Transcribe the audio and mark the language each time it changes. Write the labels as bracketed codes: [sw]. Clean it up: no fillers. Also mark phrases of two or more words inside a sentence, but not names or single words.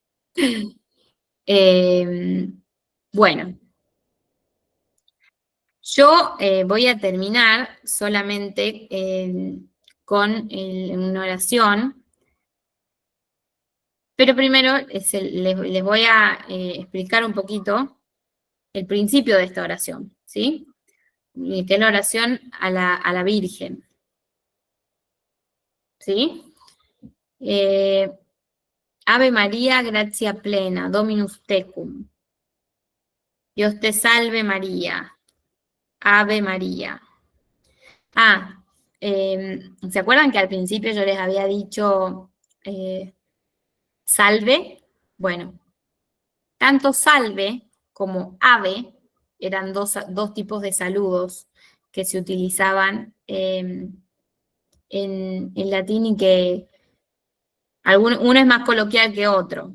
[es] Bueno, yo voy a terminar solamente con una oración, pero primero les voy a explicar un poquito el principio de esta oración, ¿sí? Que es la oración a la Virgen, ¿sí? [la] Ave María, gratia plena, Dominus tecum. [es] Dios te salve María, Ave María. ¿Se acuerdan que al principio yo les había dicho salve? Bueno, tanto salve como ave eran dos tipos de saludos que se utilizaban en latín y que uno es más coloquial que otro.